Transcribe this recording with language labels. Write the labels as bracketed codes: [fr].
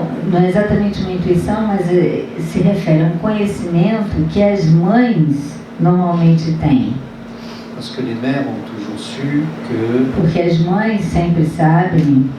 [pt] Não é exatamente uma intuição, mas se refere a um conhecimento que as mães normalmente têm. [fr] Parce que les mères ont toujours su que [pt] Porque as mães sempre sabem